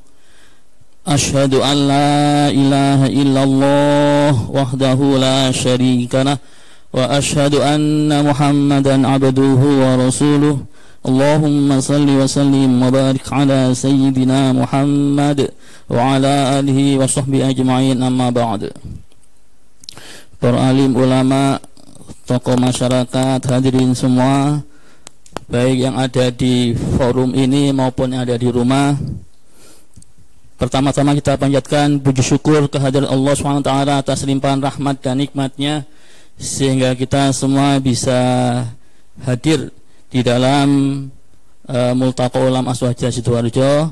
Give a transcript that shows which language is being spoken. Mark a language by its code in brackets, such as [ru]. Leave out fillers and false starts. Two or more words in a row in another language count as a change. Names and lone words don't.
[ar] أشهد أن لا إله إلا الله وحده لا شريك له وأشهد أن محمدا عبده ورسوله. اللهم صل وسلم وبارك على سيدنا محمد وعلى آله وصحبه أجمعين أما بعد. [id] Para alim ulama, tokoh masyarakat, hadirin semua, baik yang ada di forum ini maupun yang ada di rumah. Pertama-tama kita panjatkan puji syukur kehadirat Allah SWT atas limpahan rahmat dan nikmatnya, sehingga kita semua bisa hadir di dalam Multaqa Ulama Aswaja Sidoarjo.